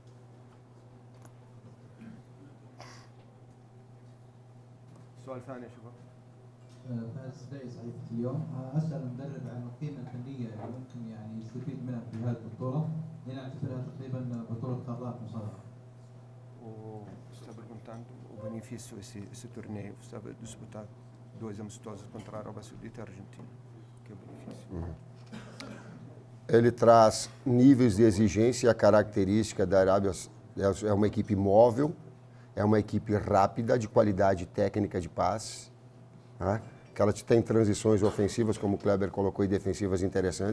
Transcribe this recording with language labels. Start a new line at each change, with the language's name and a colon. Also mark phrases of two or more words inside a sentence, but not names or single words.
Arabic: السؤال الثاني يا شباب. فارس سديس صحيفة اليوم. أسأل المدرب عن القيمة الفنية اللي ممكن يعني يستفيد منها في هذه البطولة، لأن أعتبرها تقريبا بطولة قارات مصغرة.
Portuguese: Está perguntando o benefício esse torneio. Está disputado 2 amistosos contra a Arábia Saudita e a Argentina. Que é o benefício? Ele traz níveis de exigência e a característica da Arábia. É uma equipe móvel, é uma equipe rápida, de qualidade técnica de passe, que ela tem transições ofensivas, como o Kleber colocou, e defensivas interessantes.